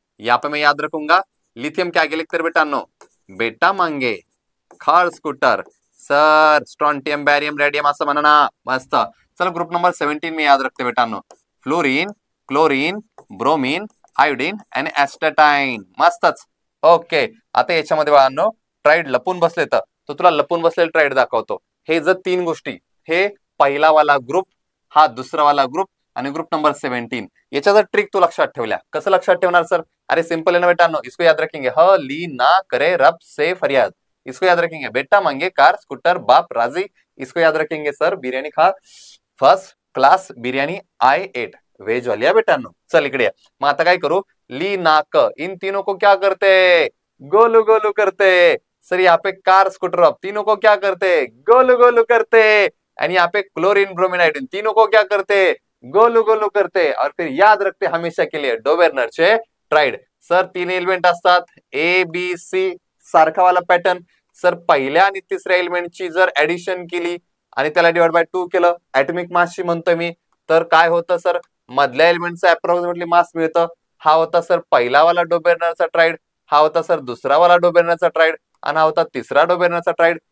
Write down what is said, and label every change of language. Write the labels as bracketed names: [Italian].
[Hindi] यहाँ पे मैं याद रखूंगा लिथियम के आगे लिखकर बेटानो बेटा मांगे. [Marathi] खार स्कूटर सर स्ट्रॉन्टियम, बॅरियम, रेडियम असं म्हणा. मस्त. चल ग्रुप नंबर 17 मी [Hindi] याद रखते [Marathi] बेटानो फ्लोरीन, क्लोरीन, ब्रोमीन, आयोडीन आणि ऍस्टेटाइन. मस्तच. ओके. आता याच्यामध्ये बाळांनो ट्राईड लपून बसले तर तुला लपून बसलेले ट्राईड दाखवतो. हे जर 3 गोष्टी, हे पहिला वाला ग्रुप, हा दुसरा वाला ग्रुप आणि ग्रुप नंबर 17 याच्या जर ट्रिक तू लक्षात ठेवल्या कसं लक्षात ठेवणार सर? [Hindi] अरे सिंपल है ना बेटा. इसको याद रखेंगे ह ली ना करे रब से फरियाद. इसको याद रखेंगे बेटा मांगे कार स्कूटर बाप राजी. इसको याद रखेंगे सर बिर्याणी खा first class biryani [English] I ate. [Hindi] Veg वाली है बेटा. [Marathi] चल इकडे मग आता काय करू? [Hindi] ली नाक इन तीनों को क्या करते? गोलू गोलू करते. सर यहाँ पे कार स्कूटर अब तीनों को क्या करते? गोलू गोलू करते. एंड यहाँ पे क्लोरीन, ब्रोमीन, आयोडीन तीनों को क्या करते? गोलू गोलू करते. और फिर याद रखते हमेशा के लिए डोबेर्नरचे ट्राईड. [Marathi] सर 3 एलिमेंट असतात A B C सारखा वाला पॅटर्न. सर पहिल्या आणि तिसऱ्या एलिमेंटची जर ऍडिशन केली आणि त्याला डिवाइड बाय 2 केलं ऍटॉमिक मासची म्हणतोय मी, तर काय होतं सर? मधल्या एलिमेंटचं अप्रॉक्सिमेटली मास मिळतं. हा होता सर पहिला वाला डोबेर्नरचा ट्राईड, हा होता सर दुसरा वाला डोबेर्नरचा ट्राईड आणि हा होता तिसरा डोबेर्नरचा ट्राईड.